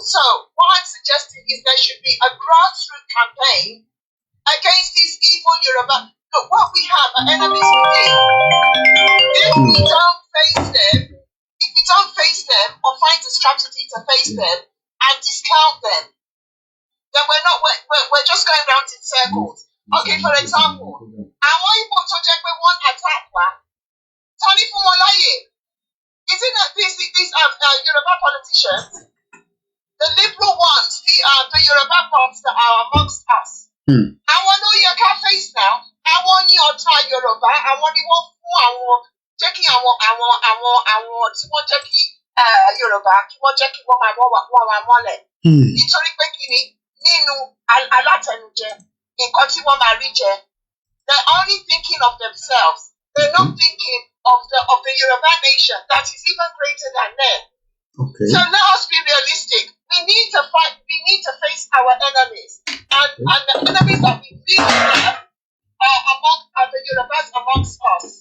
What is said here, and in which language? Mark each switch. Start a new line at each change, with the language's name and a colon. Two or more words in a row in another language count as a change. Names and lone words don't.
English: So what I'm suggesting is there should be a grassroots campaign against these evil Yoruba. Look, what we have are enemies within. If we don't face them or find a strategy to face them and discount them, then we're just going round in circles. Okay, for example,
Yoruba: àwọn Igbo tó jẹ́ pé wọ́n attack wa, tani fún wọn láyè.
English: Isn't that these Yoruba politicians, the liberal ones, the Yoruba ones that are amongst us?
Yoruba: Àwọn ló yẹ ká
English: face now.
Yoruba: Àwọn ní ọ̀tá Yorùbá, àwọn ni wọ́n fún àwọn jẹ́ kí àwọn tí wọ́n jẹ́ kí Yorùbá kí wọ́n jẹ́ kí wọ́n máa mọ́lẹ̀. Nítorí pé kí ni nínú alátẹnujẹ nǹkan tí wọ́n máa rí jẹ,
English: they're only thinking of themselves. They're not thinking of the Yoruba nation that is even greater than them. Okay. So let us be realistic. We need to fight. We need to face our enemies, and the enemies that we really have are the Yorubas amongst us.